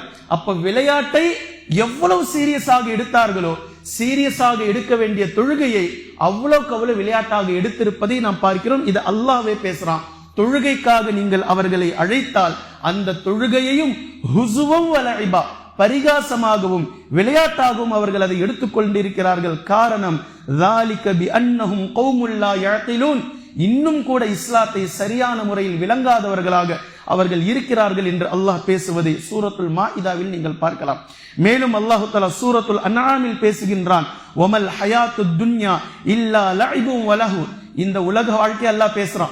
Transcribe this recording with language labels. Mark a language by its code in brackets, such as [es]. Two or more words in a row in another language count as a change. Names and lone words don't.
[ta] அப்ப விளையாட்டை எவ்வளவு சீரியஸாக எடுத்தார்களோ, சீரியஸாக எடுக்க வேண்டிய தொழுகையை அவ்வளவுக்கு அவ்வளவு விளையாட்டாக எடுத்திருப்பதை நாம் பார்க்கிறோம். இது அல்லாஹ்வே பேசுறான். தொழுகைக்காக நீங்கள் அவர்களை அழைத்தால் அந்த தொழுகையையும் [ar] هزوا ولعبا, [ta] பரிகாசமாகவும் விளையாட்டாகவும் அவர்கள் அதை எடுத்துக்கொண்டிருக்கிறார்கள். [ar] காரணம் ذَلِكَ بِأَنَّهُمْ قَوْمٌ لَا يَعْقِلُونَ. [ta] இன்னும் கூட இஸ்லாத்தை சரியான முறையில் விளங்காதவர்களாக அவர்கள் இருக்கிறார்கள் என்று அல்லாஹ் பேசுவதை சூரத்துல் மாஇதாவில் நீங்கள் பார்க்கலாம். மேலும் அல்லாஹ் தஆலா சூரத்துல் அன்ஆமில் பேசுகின்றான். [ar] وما الحياة الدنيا إلا لعب ولهو. [ta] இந்த உலக வாழ்க்கை அல்லாஹ் பேசுறான்.